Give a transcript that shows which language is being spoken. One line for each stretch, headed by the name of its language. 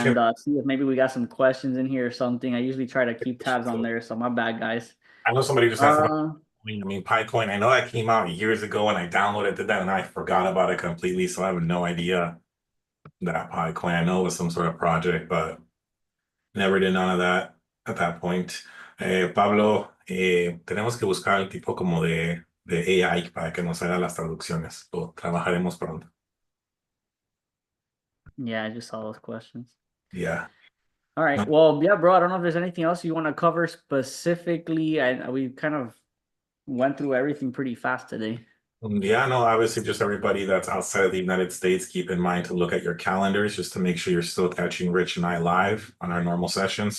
English: and see if maybe we got some questions in here or something. I usually try to keep tabs on there, so my bad, guys. I know somebody just asked about Uh, I mean, Picoin. I know that came out years ago and I downloaded did that and I forgot about it completely. So I have no idea that Picoin. I know it was some sort of project, but never did none of that at that point.
Spanish: Pablo, tenemos que buscar el tipo como de AI para que nos haga las traducciones. Lo trabajaremos pronto.
English: yeah, I just saw those questions. Yeah. All right. Well, yeah, bro. I don't know if there's anything else you want to cover specifically. We kind of went through everything pretty fast today. Yeah, no, obviously just everybody that's outside of the United States, keep in mind to look at your calendars just to make sure you're still catching Rich and I live on our normal sessions.